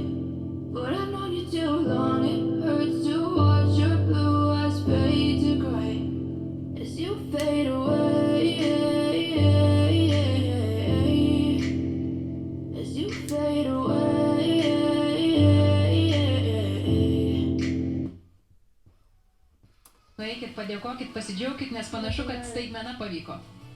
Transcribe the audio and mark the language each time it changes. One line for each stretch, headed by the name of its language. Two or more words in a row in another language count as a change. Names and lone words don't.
English: But I've known you too long, it hurts to watch your blue eyes fade to gray as you fade away. As you fade away.
Lithuanian: Nueikit, padėkokit, pasidžiaukit, nes panašu, kad staigmena pavyko.